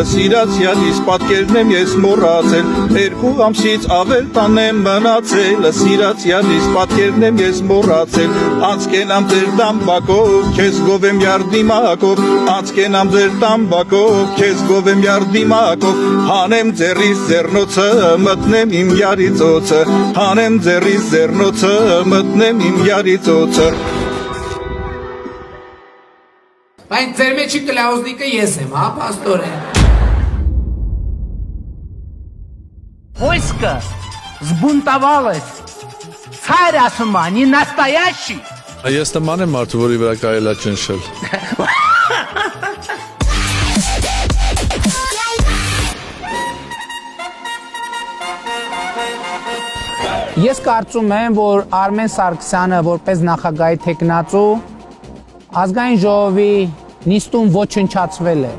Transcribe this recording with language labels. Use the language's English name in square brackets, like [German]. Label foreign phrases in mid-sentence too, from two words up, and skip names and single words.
[Armenian] սիրացյալիս պատկերն եմ ես մոռացել, 2 ամսից ավել տանն եմ մնացել, սիրացյալիս պատկերն եմ ես մոռացել, անցկենամ ձեր տամբակով, քեզ գովեմ յարդիմակով, անցկենամ ձեր տամբակով, քեզ գովեմ յարդիմակով, հանեմ ձեռիս ձեռնոցը, մտնեմ իմ յարիծոցը, հանեմ ձեռիս ձեռնոցը, մտնեմ իմ յարիծոցը։ Բայց ձեր մեջի կլաուզնիկը ես եմ, հա, պաստորեն։ [Russian] Войско сбунтовалось. Царь Осман не настоящий. [Armenian] Ես նման եմ մարդու, որի վրա կարելի է ճնշել։ Ես կարծում եմ, որ Արմեն Սարգսյանը որպես նախագահի թեկնածու ազգային ժողովի նիստում ոչնչացվել է։